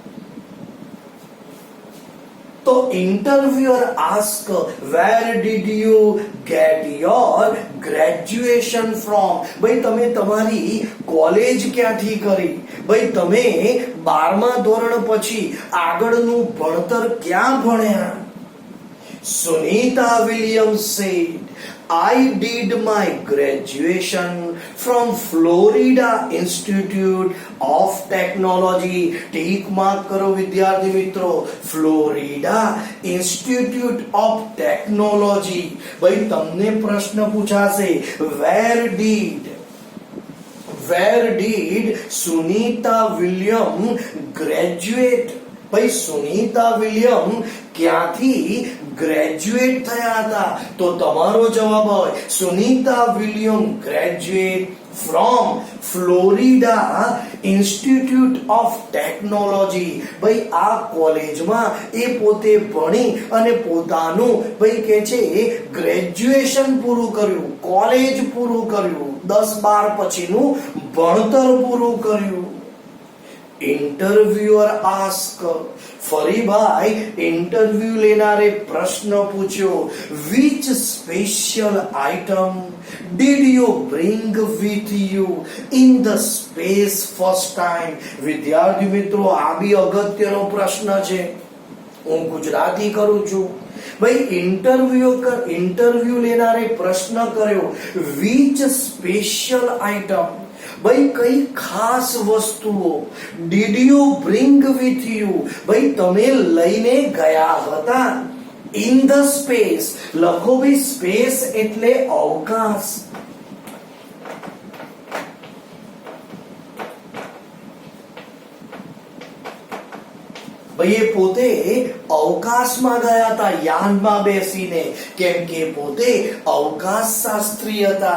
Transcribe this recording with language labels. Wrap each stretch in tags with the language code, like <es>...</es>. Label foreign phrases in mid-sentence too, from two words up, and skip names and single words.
<en>તો interviewer ask where did you get your graduation from.</en> <gu>ભાઈ તમે તમારી કોલેજ ક્યાંથી કરી? ભાઈ તમે 12મા ધોરણ પછી આગળનું ભણતર ક્યાં ભણ્યા?</gu> <en>Sunita Williams said, I did my graduation from Florida Institute of Technology. tick mark</en> <gu>કરો વિદ્યાર્થી મિત્રો, ફ્લોરિડા ઇન્સ્ટિટ્યૂટ ઓફ ટેકનોલોજી. ભાઈ તમને પ્રશ્ન પૂછાશે,</gu> <en>where did Sunita William graduate.</en> <gu>ભાઈ સુનીતા વિલિયમ ક્યાંથી ગ્રેજ્યુએટ થયા હતા? તો તમારો જવાબ હોય</gu> <en>Sunita William graduate from Florida Institute of Technology.</en> <gu>ભાઈ આ કોલેજમાં એ પોતે ભણી અને પોતાનું ભાઈ કે છે ગ્રેજ્યુએશન પૂરું કર્યું, કોલેજ પૂરું કર્યું, 10-12 પછીનું ભણતર પૂરું કર્યું.</gu> <en>interviewer ask.</en> <gu>ફરી ભાઈ ઇન્ટરવ્યુ લેનારે પ્રશ્ન પૂછ્યો,</gu> <en>which special item did you bring with you in the space first time.</en> <gu>વિદ્યાર્થી મિત્રો આ બી અગત્યનો પ્રશ્ન છે, હું ગુજરાતી કરું છું. ભાઈ ઇન્ટરવ્યુ લેનારે પ્રશ્ન કર્યો,</gu> <en>which special item.</en> <gu>ભાઈ કઈ ખાસ વસ્તુઓ</gu> <en>did you bring with you.</en> <gu>ભાઈ તમે લઈને ગયા હતા.</gu> <en>in the space</en> <gu>લખો ભાઈ, સ્પેસ એટલે અવકાશ. ભાઈ એ પોતે અવકાશમાં ગયા હતા યાનમાં બેસીને, કેમ કે પોતે અવકાશ શાસ્ત્રી હતા.</gu>